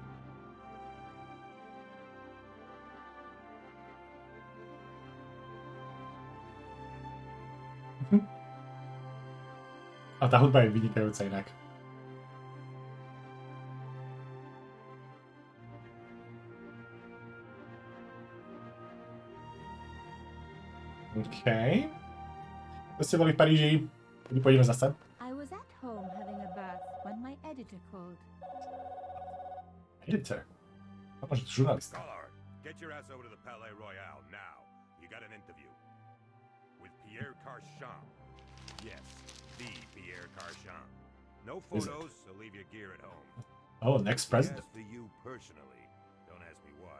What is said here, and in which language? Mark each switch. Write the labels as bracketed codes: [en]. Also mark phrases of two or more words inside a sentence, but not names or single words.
[sk] A tá hudba je vynikajúca inak. OK. To ste boli v Paríži. Kedy pôjdeme zase? [en] I was at home having a bath when my editor called. Editor? [sk] A možno žurnalista. [en] Get your ass over to the Palais Royal now. You got an interview. With Pierre Carchon. Yes, the Pierre Carchon. No photos, so leave your gear at home. Oh, next president. Yes, for you personally. Don't ask me why.